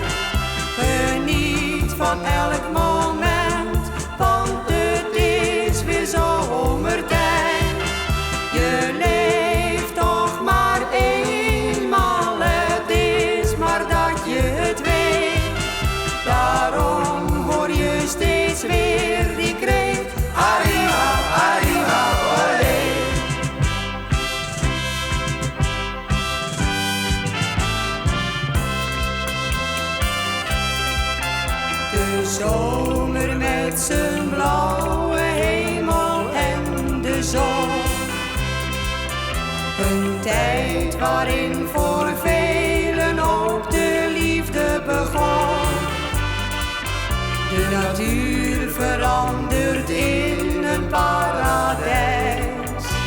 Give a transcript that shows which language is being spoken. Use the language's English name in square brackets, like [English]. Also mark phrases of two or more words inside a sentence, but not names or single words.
[Dutch] Geniet van elk moment, want het is weer zomertijd. Je leeft toch maar eenmaal, het is maar dat je het weet. Daarom hoor je steeds weer die kreet: [Spanish] arriba, arriba, olé. [Dutch] De zomer met zijn blauwe hemel en de zon. Een tijd waarin voor velen ook de liefde begon. De natuur verandert in een paradijs.